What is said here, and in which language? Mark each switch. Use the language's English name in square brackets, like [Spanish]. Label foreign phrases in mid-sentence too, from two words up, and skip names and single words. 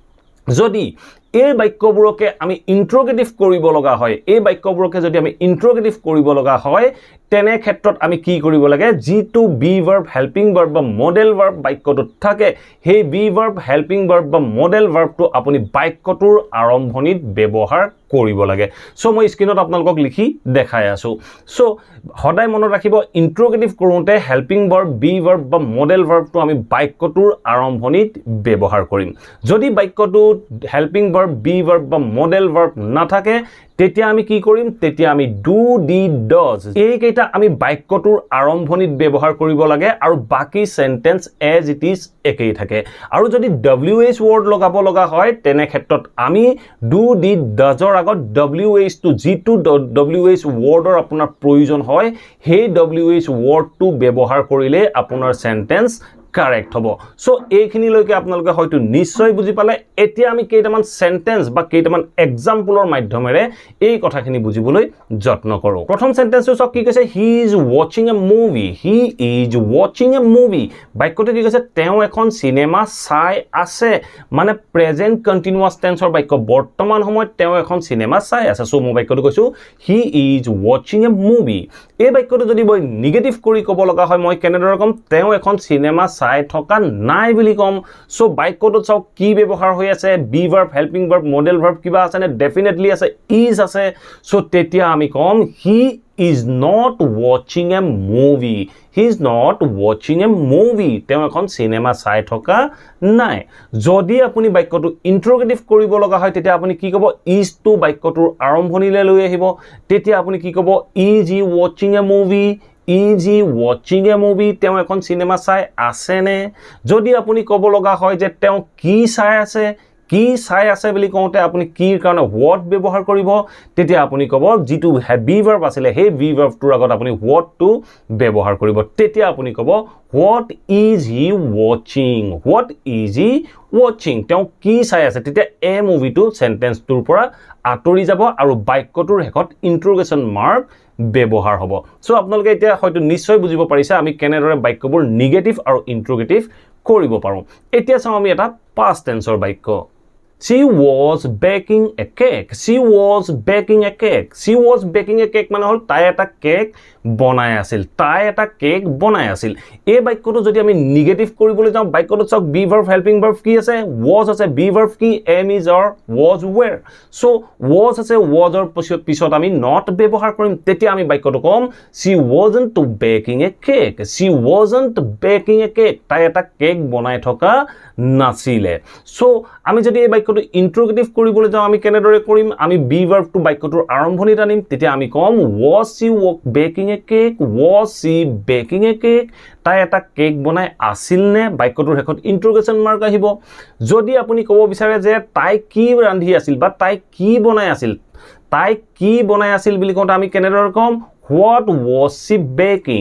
[Assamese] যদি এই বাক্যবোৰকে আমি ইন্টাৰোগেটিভ কৰিব লগা হয় এই বাক্যবোৰকে যদি আমি ইন্টাৰোগেটিভ কৰিব লগা হয় তেনে ক্ষেত্ৰত আমি কি কৰিব লাগে যেটো [English] be verb helping verb [Assamese] বা [English] modal verb [Assamese] বাক্যটোত থাকে সেই [English] be verb helping verb [Assamese] বা [English] modal verb [Assamese] আপুনি বাক্যটোৰ আৰম্ভণিত ব্যৱহাৰ কৰিব লাগে সো মই স্ক্ৰিনত আপোনালোকক লিখি দেখাই আছো সো সদায় মনত ৰাখিব ইন্টাৰোগেটিভ কৰোতে [English] helping verb be verb [Assamese] বা [English] modal verb [Assamese] আমি বাক্যটোৰ আৰম্ভণিত ব্যৱহাৰ কৰিম যদি বাক্যটোত [English] helping verb be verb [Assamese] বা [English] modal verb [Assamese] নাথাকে তেতিয়া আমি কি কৰিম তেতিয়া আমি [English] do did does [Assamese] এই কেইটা আমি বাক্যটোৰ আৰম্ভণিত ব্যৱহাৰ কৰিব লাগে আৰু বাকি [English] sentence as it is [Assamese] একেই থাকে আৰু যদি [English] WH word [Assamese] লগাব লগা হয় তেনে ক্ষেত্ৰত আমি [English] do did does [Assamese] আগত WH টো যেটো [English] WH word [Assamese] আপোনাৰ প্ৰয়োজন হয় সেই [English] WH word [Assamese] ব্যৱহাৰ কৰিলে আপোনাৰ [English] sentence correct [Assamese] হ'ব সো এইখিনি লৈকে আপোনালোকে হয়তো নিশ্চয় বুজি পালে এতিয়া আমি কেইটামান সেন্টেন্স বা কেইটামান এক্সাম্পলৰ মাধ্যমেৰে এই কথাখিনি বুজিবলৈ যত্ন কৰো প্ৰথম সেন্টেন্সটো সক কি কৈছে [English] he is watching a movie he is watching a movie [Assamese] বাক্যটো কি কৈছে তেওঁ এখন সিনেমা চাই আছে মানে [English] present continuous tense [Assamese] বাক্য বৰ্তমান সময়ত তেওঁ এখন সিনেমা চাই আছে সো মই বাক্যটো কৈছো [English] he is watching a movie [Assamese] এই বাক্যটো যদি মই নেগেটিভ কৰি ক'ব লগা হয় মই কেনেদৰে কম তেওঁ এখন সিনেমা চাই থকা নাই বুলি কম সো বাক্যটোত চাওক কি ব্যৱহাৰ হৈ আছে [English] be verb helping verb modal verb [Assamese] কিবা আছে নে ডেফিনেটলি আছে ইজ আছে সো তেতিয়া আমি কম [English] he is not watching a movie. He is not watching a movie. [Assamese] তেওঁ এখন সিনেমা চাই থকা নাই যদি আপুনি বাক্যটো ইন্টাৰোগেটিভ কৰিব লগা হয় তেতিয়া আপুনি কি ক'ব is to বাক্যটোৰ আৰম্ভণিলৈ লৈ আহিব তেতিয়া আপুনি কি ক'ব [English] is he watching a movie is he watching a movie [Assamese] তেওঁ এখন সিনেমা চাই আছে নে যদি আপুনি ক'ব লগা হয় যে তেওঁ কি চাই আছে কি চাই আছে বুলি কওঁতে আপুনি কিৰ কাৰণে what ব্যৱহাৰ কৰিব তেতিয়া আপুনি ক'ব যেটো [English] be verb [Assamese] আছিল হে [English] be verb [Assamese] আগত আপুনি what টো ব্যৱহাৰ কৰিব তেতিয়া আপুনি ক'ব [English] what is he watching what is he watching [Assamese] তেওঁ কি চাই আছে তেতিয়া [English] a movie [Assamese] সেন্টেন্সটোৰ পৰা আতৰি যাব আৰু বাক্যটোৰ হেকত [English] interrogation mark [Assamese] ব্যৱহাৰ হ'ব সো আপোনালোকে এতিয়া হয়তো নিশ্চয় বুজিব পাৰিছে আমি কেনেদৰে বাক্যবোৰ নেগেটিভ আৰু ইন্টাৰোগেটিভ কৰিব পাৰো এতিয়া চাও আমি এটা [English] past tenseৰ [Assamese] বাক্য [English] She was baking a cake. She was baking a cake. [Assamese] She was baking a cake মানে হল তাই এটা কেক বনাই আছিল তাই এটা কেক বনাই আছিল এই বাক্যটো যদি আমি নেগেটিভ কৰিবলৈ যাওঁ বাক্যটো চাওক [English] be verb helping verb [Assamese] কি আছে was আছে বি ভাৰ্ব কি [English] am is or was were so was [Assamese] আছে was ৰ পিছত আমি not ব্যৱহাৰ কৰিম তেতিয়া আমি বাক্যটো কম [English] she wasn't baking a cake she wasn't baking a cake [Assamese] তাই এটা কেক বনাই থকা নাছিলে so আমি যদি এই বাক্যটো ইন্টাৰোগেটিভ কৰিবলৈ যাওঁ আমি কেনেদৰে কৰিম আমি [English] be verb [Assamese] বাক্যটোৰ আৰম্ভণিত আনিম তেতিয়া আমি কম [English] was she baking a cake [Assamese] was she baking a cake তাই এটা কেক বনাই আছিল নে বাক্যটোৰ হেকত [English] interrogation mark [Assamese] আহিব যদি আপুনি ক'ব বিচাৰে যে তাই কি ৰান্ধি আছিল বা তাই কি বনাই আছিল তাই কি বনাই আছিল বুলি কওঁতে আমি কেনেদৰে কম [English] What was she baking?